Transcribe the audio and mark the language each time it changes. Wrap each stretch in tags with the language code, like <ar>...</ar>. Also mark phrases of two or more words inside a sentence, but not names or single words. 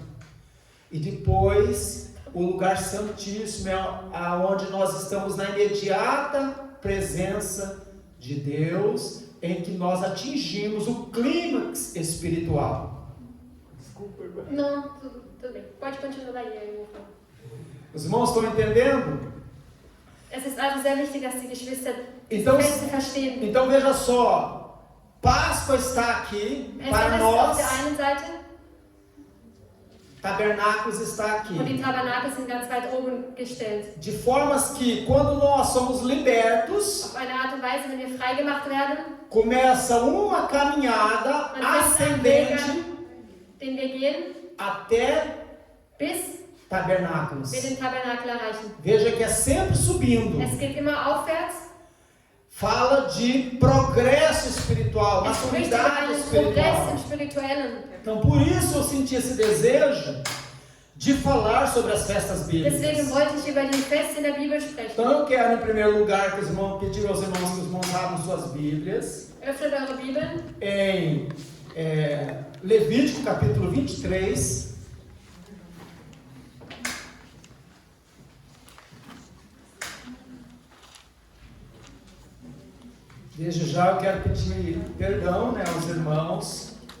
<pt>E depois o lugar santíssimo, aonde nós estamos na imediata presença de Deus, em que nós atingimos o clímax espiritual. Desculpa, irmã. Não, tudo bem. Pode continuar daí, eu vou falar. Os irmãos estão entendendo?</pt> <de>Es ist also sehr wichtig, dass die Geschwister</de> <pt>Então,</pt> <de>Feste verstehen.</de> <pt>então veja só, Páscoa está aqui para</pt> <de>Pesach ist</de> <pt>nós,</pt> <de>auf der einen Seite</de> <pt>Tabernáculos está aqui.</pt> <de>und die Tabernakel sind ganz weit oben gestellt.</de> <pt>De formas que quando nós somos libertos,</pt> <de>Auf eineArt und Weise, wenn wir freigemacht werden,</de> <pt>começa uma caminhada</pt> <de>dann fängt ein Weg</de> <pt>ascendente</pt> <de>an, den wir gehen,</de> <pt>até</pt> <de>bis</de> <pt>tabernáculos.</pt> <de>wir den Tabernakel erreichen.</de> <pt>Veja que é sempre subindo.</pt> <de>Es geht immer aufwärts.</de> <pt>Fala de progresso espiritual,</pt> <de>Es spricht über</de> <pt>maturidade</pt> <de>einen Progress im</de> <pt>espiritual.</pt> <de>Spirituellen.</de> <pt>Então por isso eu senti esse desejo de falar sobre as festas</pt> <de>Deswegen</de> <pt>bíblicas.</pt> <de>wollte ich über die Feste in der Bibel sprechen.</de> <pt>Então eu quero em primeiro lugar que os irmãos, pedir aos irmãos que os irmãos abram suas Bíblias</pt> <de>Öffnet eure Bibeln</de> <pt>em Levítico capítulo 23. Desde já eu quero pedir perdão, né, aos irmãos.</pt>